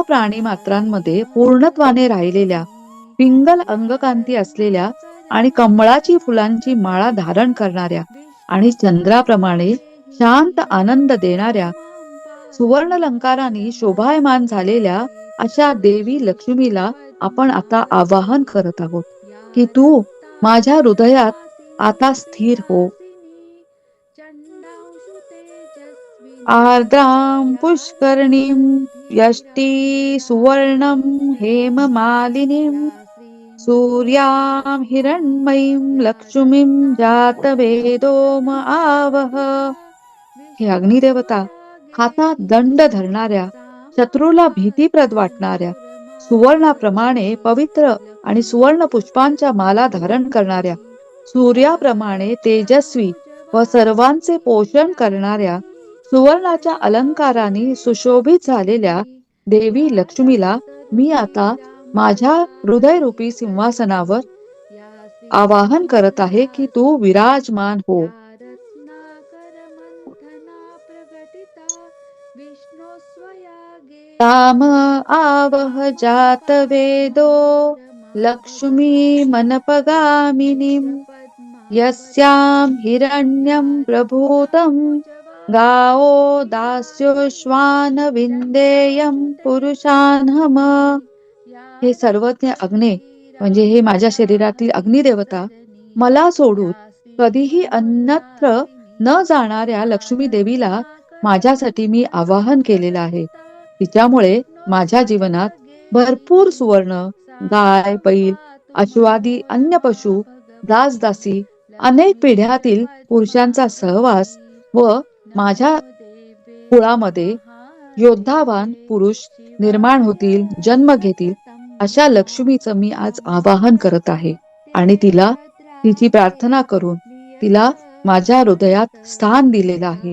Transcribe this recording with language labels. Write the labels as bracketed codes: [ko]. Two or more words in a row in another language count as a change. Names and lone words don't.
[mr] प्राणी मात्रांमध्ये पूर्णत्वाने राहिलेल्या, पिंगल अंगकांती असलेल्या आणि कमळाची फुलांची माळा धारण करणाऱ्या आणि चंद्राप्रमाणे शांत आनंद देणाऱ्या, सुवर्णलंकारांनी शोभायमान झालेल्या अशा देवी लक्ष्मीला आपण आता आवाहन करत आहोत की तू माझ्या हृदयात आता स्थिर हो. [sa] आर्द्रां पुष्करणीं यष्टी सुवर्णं हेममालिनीं सूर्यां हिरण्मयीं लक्ष्मीं जातवेदो म आवह. [mr] हे अग्निदेवता, हातात दंड धरणाऱ्या, शत्रूला भीतीप्रद वाटणाऱ्या, सुवर्णाप्रमाणे पवित्र आणि सुवर्ण पुष्पांच्या माला धारण करणाऱ्या, सूर्याप्रमाणे तेजस्वी व सर्वांचे पोषण करणाऱ्या, सुवर्णाच्या अलंकाराने सुशोभित झालेल्या देवी लक्ष्मीला मी आता माझ्या हृदयरूपी सिंहासनावर आवाहन करत आहे की तू विराजमान हो. [sa] ताम आवह जातवेदो लक्ष्मी मनपगामिनीं यस्यां हिरण्यं प्रभूतं गावो दास्योश्वान विंदेयं पुरुषान्हम. [mr] हे सर्वज्ञ अग्ने, म्हणजे हे माझ्या शरीरातील अग्निदेवता, मला सोडून कधीही अन्यत्र न जाणाऱ्या लक्ष्मी देवीला माझ्यासाठी मी आवाहन केलेलं आहे. तिच्यामुळे माझ्या जीवनात भरपूर सुवर्ण, गाय, बैल, अश्वादी, अन्य पशु, दासदासी, अनेक पिढ्यातील पुरुषांचा सहवास व माझ्या कुळामध्ये योद्धावान पुरुष निर्माण होतील, जन्म घेतील, अशा लक्ष्मीचं मी आज आवाहन करत आहे आणि तिला तिची प्रार्थना करून तिला माझ्या हृदयात स्थान दिलेलं आहे.